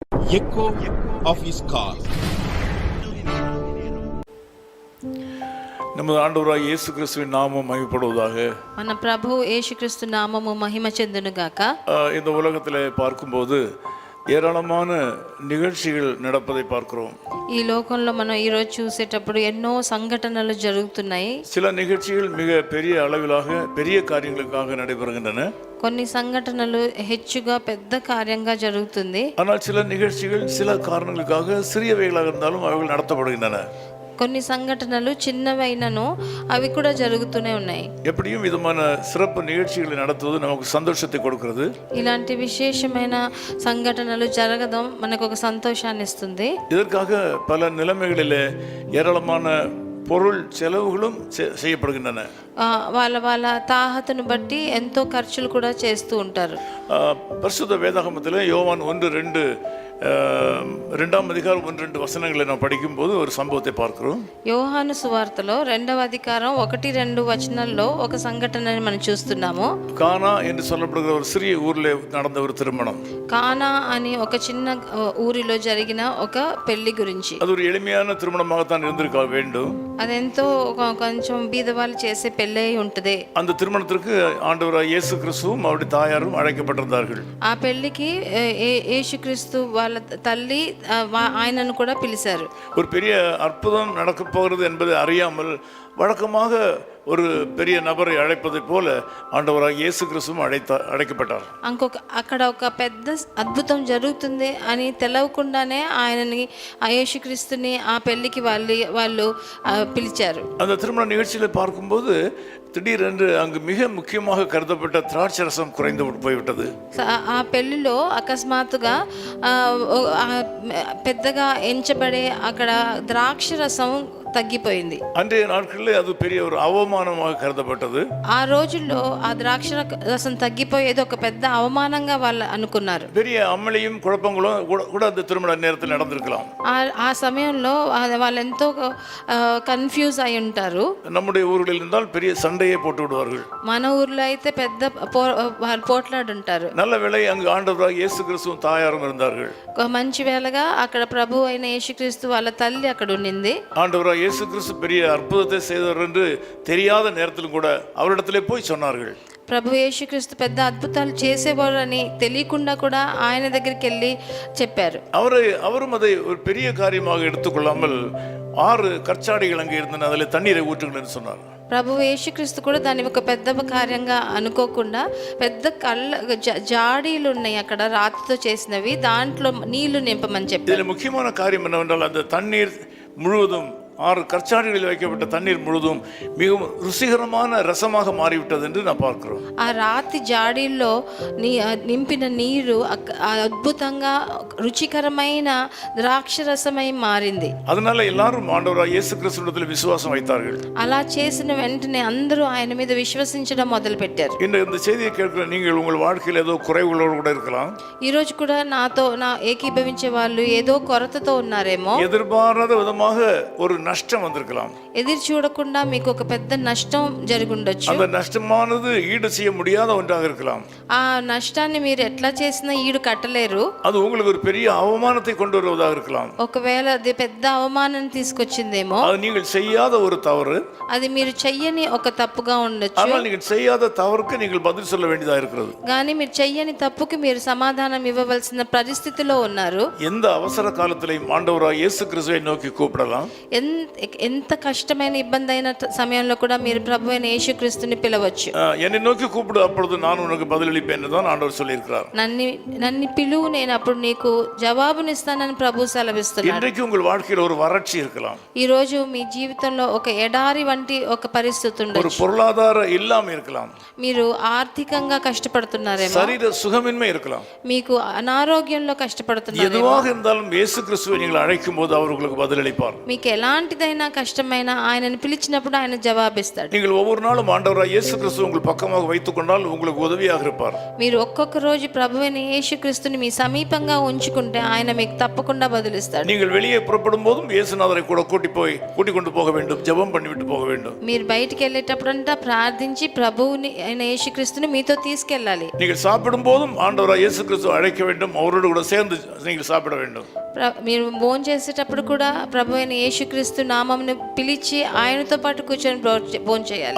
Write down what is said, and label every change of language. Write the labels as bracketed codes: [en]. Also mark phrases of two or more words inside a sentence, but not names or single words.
[en] echo of his call. [ta] நமது ஆண்டவராகிய இயேசு கிறிஸ்துவின் நாமம் மகிமைப்படுவதாக. [te] మన ప్రభు యేసుక్రీస్తు నామము మహిమ చెందును గాక. [ta] இந்த உலகத்திலே பார்க்கும்போது ஏராளமான நிகழ்ச்சிகள் நடப்பதை பார்க்கிறோம். [te] ఈ లోకంలో మనం ఈ రోజు చూసేటప్పుడు ఎన్నో సంఘటనలు జరుగుతున్నాయి. [ta] சில நிகழ்ச்சிகள் மிக பெரிய அளவிலாக பெரிய காரியங்களுக்காக நடைபெறுகின்றன. [te] కొన్ని సంఘటనలు హెచ్చుగా పెద్ద కార్యంగా జరుగుతుంది. [ta] ஆனால் சில நிகழ்ச்சிகள் சில காரணங்களுக்காக சிறியவைகளாக இருந்தாலும் அவைகள் நடத்தப்படுகின்றன. [te] కొన్ని సంఘటనలు చిన్నవైనను అవి కూడా జరుగుతూనే ఉన్నాయి. [ta] எப்படியும் விதமான சிறப்பு நிகழ்ச்சிகளை நடத்துவது நமக்கு சந்தோஷத்தை கொடுக்கிறது. [te] ఇలాంటి విశేషమైన సంఘటనలు జరగడం మనకు ఒక సంతోషాన్ని ఇస్తుంది. [ta] இதற்காக பல நிலைமைகளிலே ஏராளமான பொருள் செலவுகளும் செய்யப்படுகின்றன. [te] వాళ్ళ తాహతను బట్టి ఎంతో ఖర్చులు కూడా చేస్తూ ఉంటారు. [ta] பரிசுத்த வேதாகமத்தில் யோவான் 1:2 2ஆம் அதிகாரம் 1-2 வசனங்களை நாம் படிக்கும்போது ஒரு சம்பவத்தை பார்க்கிறோம். [te] యోహాను సువార్తలో 2వ అధికారం 1-2 వచనాల్లో ఒక సంఘటనని మనం చూస్తున్నాము. [ta] கானா என்று சொல்லப்படுகிற ஒரு சிறிய ஊரில் நடந்த ஒரு திருமணம். [te] కానా అని ఒక చిన్న ఊరిలో జరిగిన ఒక పెళ్లి గురించి. [ta] அது ஒரு எளிமையான திருமணமாகத்தான் இருந்திருக்க வேண்டும். [te] అదెంతో కొంచెం బీదవాళ్ళు చేసే పెళ్ళి ఉంటుంది. [ta] அந்த திருமணத்திற்கு ஆண்டவராகிய இயேசு கிறிஸ்துவும் அவருடைய தாயாரும் அழைக்கப்பட்டிருந்தார்கள். [te] ఆ పెళ్లికి యేసుక్రీస్తు వాళ్ళ తల్లి ఆయనను కూడా పిలిచారు. [ta] ஒரு பெரிய அற்புதம் நடக்க போகிறது என்பதை அறியாமல் வழக்கமாக ஒரு பெரிய நபரை அழைப்பதை போல ஆண்டவராகிய இயேசு கிறிஸ்துவும் அழைக்கப்பட்டார். [te] అక్కడ ఒక పెద్ద అద్భుతం జరుగుతుంది అని తెలవకుండానే ఆయనని యేసుక్రీస్తుని ఆ పెళ్లికి వాళ్ళు పిలిచారు. [ta] அந்த திருமண நிகழ்ச்சியில பார்க்கும்போது திடீரென்று அங்கு மிக முக்கியமாக கருதப்பட்ட திராட்சை ரசம் குறைந்து போய்விட்டது. [te] ఆ పెళ్లిలో అకస్మాత్తుగా పెద్దగా ఎంచబడే అక్కడ ద్రాక్ష రసం తగ్గిపోయింది. [ta] அன்றைய நாட்களில் அது பெரிய ஒரு அவமானமாக கருதப்பட்டது. [te] ఆ రోజుల్లో ఆ ద్రాక్ష రసం తగ్గిపోయేది ఒక పెద్ద అవమానంగా వాళ్ళు అనుకున్నారు. [ta] பெரிய அமளியும் குழப்பங்களும் கூட அந்த திருமண நேரத்தில் நடந்திருக்கலாம். [te] ఆ సమయంలో వాళ్ళు ఎంతో కన్ఫ్యూజ్ అయి ఉంటారు. [ta] நம்முடைய ஊர்களில் இருந்தால் பெரிய சண்டையே போட்டு விடுவார்கள். [te] మన ఊర్లో అయితే పెద్ద పోట్లాడుంటారు. [ta] நல்ல வேளை அங்கு ஆண்டவராகிய இயேசு கிறிஸ்துவும் தாயாரும் இருந்தார்கள். [te] మంచి వేళగా అక్కడ ప్రభు అయిన యేసుక్రీస్తు వాళ్ళ తల్లి అక్కడ ఉండింది. [ta] ஆண்டவராகிய இயேசு கிறிஸ்து பெரிய அற்புதத்தை செய்தவர் என்று தெரியாத நேரத்திலும் கூட அவரிடத்திலே போய் சொன்னார்கள். [te] ప్రభు యేసుక్రీస్తు పెద్ద అద్భుతాలు చేసేవారని తెలియకుండా కూడా ఆయన దగ్గరికి వెళ్ళి చెప్పారు. [ta] அவரும் அதை ஒரு பெரிய காரியமாக எடுத்துக்கொள்ளாமல் 6 கற்சாடிகள் அங்கே இருந்தன, அதில் தண்ணீரை ஊற்றுங்கள் என்று சொன்னார். [te] ప్రభు యేసుక్రీస్తు కూడా దాన్ని ఒక పెద్ద కార్యంగా అనుకోకుండా పెద్ద జాడీలు ఉన్నాయి అక్కడ రాతితో చేసినవి, దాంట్లో నీళ్లు నింపమని చెప్పారు. [ta] இதில் முக்கியமான காரியம் என்னவென்றால் அந்த தண்ணீர் முழுவதும் 6 கற்சாடிகளில் வைக்கப்பட்ட தண்ணீர் முழுவதும் மிகவும் ருசிகரமான ரசமாக மாறிவிட்டது என்று நான் பார்க்கிறோம். [te] ఆ రాతి జాడీల్లో నింపిన నీరు అద్భుతంగా రుచికరమైన ద్రాక్ష రసమై మారింది. [ta] அதனால எல்லாரும் ஆண்டவராகிய இயேசு கிறிஸ்துவிடத்தில் விசுவாசம் வைத்தார்கள். [te] అలా చేసిన వెంటనే అందరూ ఆయన మీద విశ్వసించడం మొదలు పెట్టారు. [ta] இந்த செய்தியை கேட்கிற நீங்கள் உங்கள் வாழ்க்கையில் ஏதோ குறைவுகளோடு கூட இருக்கலாம். [te] ఈ రోజు కూడా నాతో ఏకీభవించే వాళ్ళు ఏదో కొరతతో ఉన్నారేమో. [ta] எதிர்பாராத விதமாக ஒரு நஷ்டம் வந்திருக்கலாம். [te] ఎదురు చూడకుండా మీకు ఒక పెద్ద నష్టం జరిగి ఉండొచ్చు. [ta] அந்த నష్టமானது ஈடு செய்ய முடியாத ஒன்றாக இருக்கலாம். [te] ఆ నష్టాన్ని మీరు ఎట్లా చేసినా ఈడు కట్టలేరు. [ta] அது உங்களுக்கு ஒரு பெரிய அவமானத்தை கொண்டு வருவதாக இருக்கலாம். [te] ఒకవేళ అది పెద్ద అవమానాన్ని తీసుకొచ్చిందేమో. [ta] அது நீங்கள் செய்யாத ஒரு தவறு. [te] అది మీరు చెయ్యని ఒక తప్పుగా ఉండొచ్చు. [ta] ஆனால் நீங்கள் செய்யாத தவறுக்கு நீங்கள் பதில் சொல்ல வேண்டியதா இருக்கிறது. [te] కానీ మీరు చెయ్యని తప్పుకి మీరు సమాధానం ఇవ్వవలసిన పరిస్థితిలో ఉన్నారు. [ta] எந்த அவசர காலத்திலையும் ஆண்டவராகிய இயேசு கிறிஸ்துவை நோக்கி கூப்பிடலாம். [te] ఎంత కష్టమైన ఇబ్బంది అయిన సమయంలో కూడా మీరు ప్రభు అయిన యేసుక్రీస్తుని పిలవచ్చు. [ta] என்னை நோக்கி கூப்பிடு, அப்பொழுது நான் உனக்கு பதிலளிப்பேன் என்று தான் ஆண்டவர் சொல்லியிருக்கிறார். [te] నన్ను పిలువు, నేను అప్పుడు నీకు జవాబునిస్తానని ప్రభు సెలవిస్తున్నాడు. [ta] இன்றைக்கு உங்கள் வாழ்க்கையில் ஒரு வறட்சி இருக்கலாம். [te] ఈ రోజు మీ జీవితంలో ఒక ఎడారి వంటి ఒక పరిస్థితి ఉండొచ్చు. [ta] ஒரு பொருளாதார இல்லாமை இருக்கலாம். [te] మీరు ఆర్థికంగా కష్టపడుతున్నారేమో. [ta] சரீர சுகமின்மை இருக்கலாம். [te] మీకు అనారోగ్యంలో కష్టపడుతున్నారేమో. [ta] எதுவாக இருந்தாலும் இயேசு கிறிஸ்துவை நீங்கள் அழைக்கும் போது அவர் உங்களுக்கு பதிலளிப்பார். [te] మీకు ఎలాంటి ఎలాంటిదైనా కష్టమైనా ఆయనను పిలిచినప్పుడు ఆయన జవాబిస్తాడు. [ta] நீங்கள் ஒவ்வொரு நாளும் ஆண்டவராய் இயேசு கிறிஸ்து உங்கள் பக்கமாக வைத்துக் கொண்டால் உங்களுக்கு உதவியாக இருப்பார். [te] మీరు ఒక్కొక్క రోజు ప్రభువైన యేసుక్రీస్తుని మీ సమీపంగా ఉంచుకుంటే ఆయన మీకు తప్పకుండా బదులిస్తాడు. [ta] நீங்கள் வெளியே புறப்படும் போதும் இயேசுநாதரை கூட கூட்டிக் கொண்டு போக வேண்டும், ஜெபம் பண்ணிவிட்டு போக வேண்டும். [te] మీరు బయటికి వెళ్ళేటప్పుడంతా ప్రార్థించి ప్రభువుని అయిన యేసుక్రీస్తుని మీతో తీసుకెళ్ళాలి. [ta] நீங்கள் சாப்பிடும் போதும் ஆண்டவராய் இயேசு கிறிஸ்து அழைக்க வேண்டும், அவரோடு கூட சேர்ந்து நீங்கள் சாப்பிட வேண்டும். [te] మీరు భోజనం చేసేటప్పుడు కూడా ప్రభువైన యేసుక్రీస్తు నామమును పిలిచి ఆయనతో పాటు కూర్చొని భోజనం చేయాలి.